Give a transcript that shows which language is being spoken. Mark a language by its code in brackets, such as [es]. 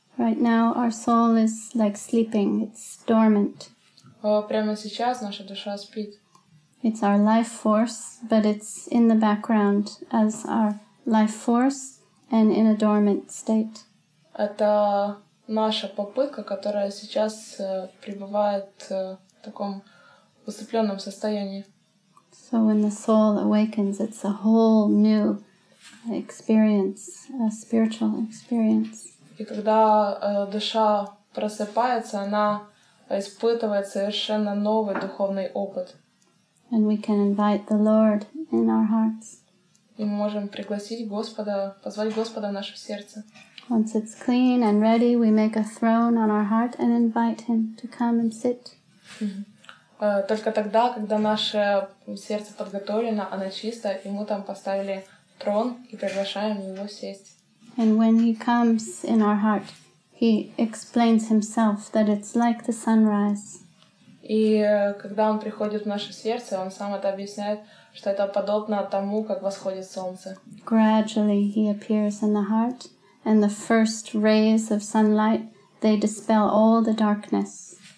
[en] Right now our soul is like sleeping, it's dormant. [ru] Прямо сейчас наша душа спит. [en] It's our life force, but it's in the background as our life force and in a dormant state. [ru] Это наша попытка, которая сейчас пребывает в таком усыпленном состоянии. [en] So when the soul awakens, it's a whole new experience, a spiritual experience. [ru] И когда душа просыпается, она испытывает совершенно новый духовный опыт. [en] And we can invite the Lord in our hearts. [ru] И мы можем пригласить Господа, позвать Господа в наше сердце. [en] Once it's clean and ready, we make a throne on our heart and invite Him to come and sit. [ru] Только тогда, когда наше сердце подготовлено, оно чисто, и мы там поставили трон и приглашаем Его сесть. [en] And when He comes in our heart, He explains Himself that it's like the sunrise. [ru] И когда Он приходит в наше сердце, Он сам это объясняет, что это подобно тому, как восходит солнце. [en] Gradually He appears in the heart, and the first rays of sunlight, they dispel all the darkness.